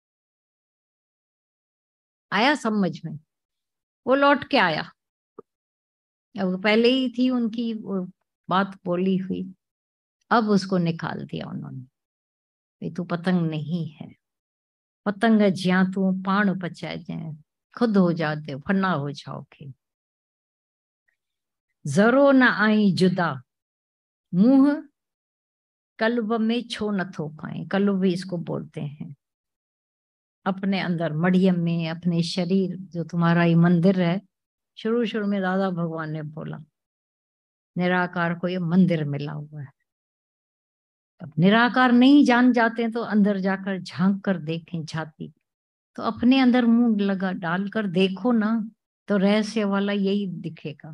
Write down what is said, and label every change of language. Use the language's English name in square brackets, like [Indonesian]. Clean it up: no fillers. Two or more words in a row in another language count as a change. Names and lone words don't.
[Hindi] आया समझ में? वो लौट के आया, अब पहले ही थी उनकी वो बात बोली हुई, अब उसको निकाल दिया उन्होंने। ये तू पतंग नहीं है, पतंग [Sindhi] ज्या तू पाण पचाए जाए, [Hindi] खुद हो जाते, फना हो जाओगे। [Sindhi] जरो न आई जुदा, मुंह कल्ब में छो न थो पाए। [Hindi] कल्ब भी इसको बोलते हैं। अपने अंदर मड़ियम में, अपने शरीर, जो तुम्हारा ये मंदिर है, शुरू शुरू में दादा भगवान ने बोला निराकार को ये मंदिर मिला हुआ है। अब निराकार नहीं जान जाते तो अंदर जाकर झांक कर देखें झांकी, तो अपने अंदर मुंह लगा डालकर देखो ना, तो रहस्य वाला यही दिखेगा।